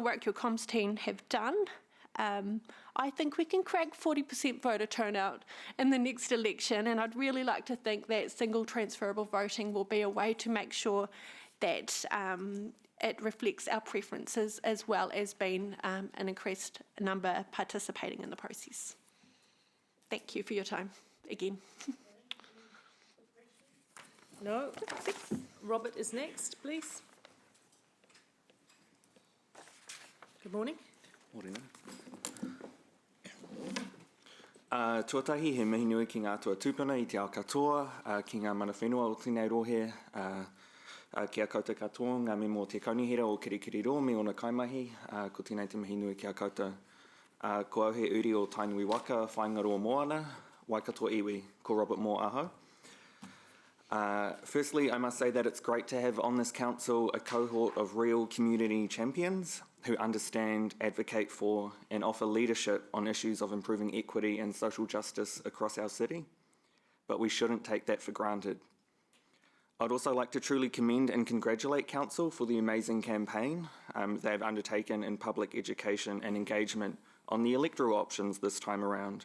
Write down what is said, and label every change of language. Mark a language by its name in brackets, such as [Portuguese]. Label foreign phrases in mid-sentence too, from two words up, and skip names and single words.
[English] work your comms team have done, I think we can crack 40% voter turnout in the next election, and I'd really like to think that single transferable voting will be a way to make sure that it reflects our preferences as well as being an increased number participating in the process. Thank you for your time again. No? Robert is next, please. Good morning. Morena. [Māori] Tuatahi, he mihi nui ki ngā tua tūpuna i te ao katoa, ki ngā mana whenua o tēnei rohe, ki a koutou katoa, ngā me mō te kaunihira o Kirikiri me ona kaimahi, ko tēnei te mihi nui ki a koutou. Ko auhe uri o Tainui Waka, Whaingaro o Moana, Waikato iwi, ko Robert Moore aho. [English] Firstly, I must say that it's great to have on this council a cohort of real community champions who understand, advocate for, and offer leadership on issues of improving equity and social justice across our city. But we shouldn't take that for granted. I'd also like to truly commend and congratulate Council for the amazing campaign they've undertaken in public education and engagement on the electoral options this time around.